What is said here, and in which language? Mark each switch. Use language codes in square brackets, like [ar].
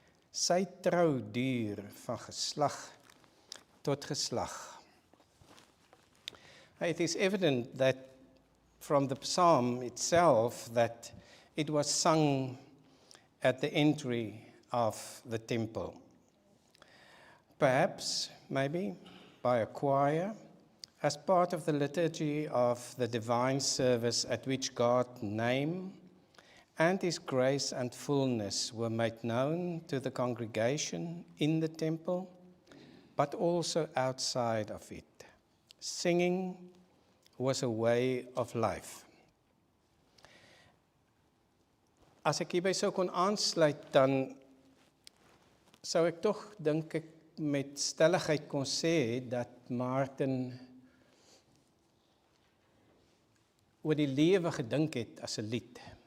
[af] Sy trou duur van geslag tot geslag. [en] It is evident that from the psalm itself that it was sung at the entry of the temple. Perhaps, maybe, by a choir, as part of the liturgy of the divine service at which God's name and His grace and fullness were made known to the congregation in the temple, but also outside of it. Singing was a way of life. [af] As ek hierby sou kon aansluit, dan sou ek tog, dink ek, met stelligheid kon sê dat Martin oor die lewe gedink het as 'n lied.